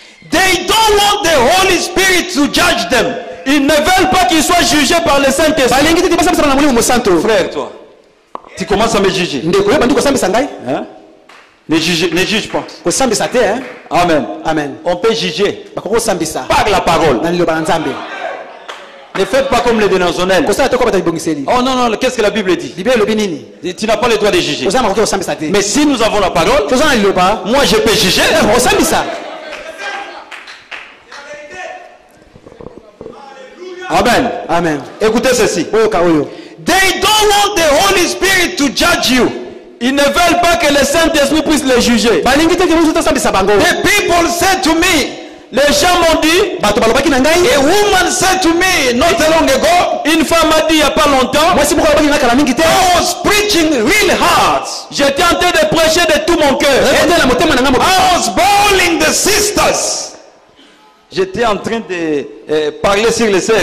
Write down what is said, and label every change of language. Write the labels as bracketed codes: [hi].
[en] They don't want the Holy Spirit to judge them. [fr] Ils ne veulent pas qu'ils soient jugés par le Saint-Esprit. Frère, toi, tu commences à me juger. Hein? Ne juge pas. Amen. Amen. On peut juger par la parole. Ne faites pas comme les dénoncionnels. Oh non, non, qu'est-ce que la Bible dit? Tu n'as pas le droit de juger. Mais si nous avons la parole, moi je peux juger. Amen. Amen. Écoutez ceci. [en] They don't want the Holy Spirit to judge you. [fr] Ils ne veulent pas que le Saint-Esprit puisse les juger. [en] The people said to me, [fr] les gens m'ont dit, [en] a woman said to me not long ago, [fr] une femme m'a dit il n'y a pas longtemps, [en] I was preaching real hard. [fr] J'étais en train de prêcher de tout mon cœur. [en] I was bawling the sisters. [fr] J'étais en train de parler sur les sœurs.